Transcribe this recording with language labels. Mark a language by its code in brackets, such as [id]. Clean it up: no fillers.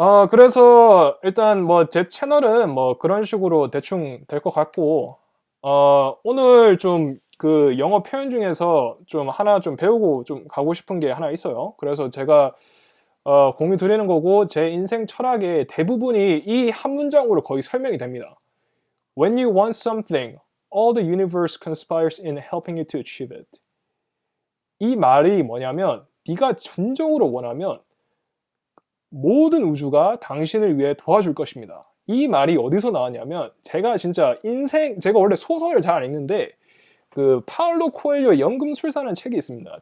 [ko] 그래서 일단 뭐 제 채널은 뭐 그런 식으로 대충 될 것 같고, 오늘 좀 그 영어 표현 중에서 좀 하나 좀 배우고 좀 가고 싶은 게 하나 있어요. 그래서 제가 공유 드리는 거고, 제 인생 철학의 대부분이 이 한 문장으로 거의 설명이 됩니다. [en] When you want something, all the universe conspires in helping you to achieve it. [ko] 이 말이 뭐냐면, 네가 진정으로 원하면 모든 우주가 당신을 위해 도와줄 것입니다. 이 말이 어디서 나왔냐면, 제가 원래 소설을 잘 안 읽는데 그 파울로 코엘료의 연금술사라는 책이 있습니다.